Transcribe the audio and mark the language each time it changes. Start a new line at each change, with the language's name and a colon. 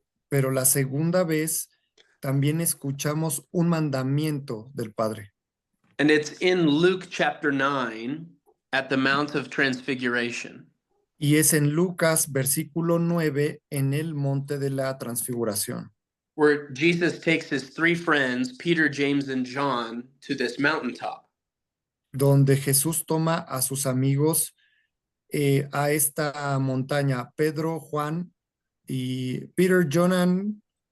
Spanish: Pero la segunda vez también escuchamos un mandamiento del Padre.
English: And it's in Luke chapter 9 at the Mount of Transfiguration.
Spanish: Y es en Lucas versículo 9 en el monte de la transfiguración,
English: Where Jesus takes his 3 friends, Peter, James, and John, to this mountaintop.
Spanish: donde Jesús toma a sus amigos a esta montaña, Pedro, Juan y Peter, John and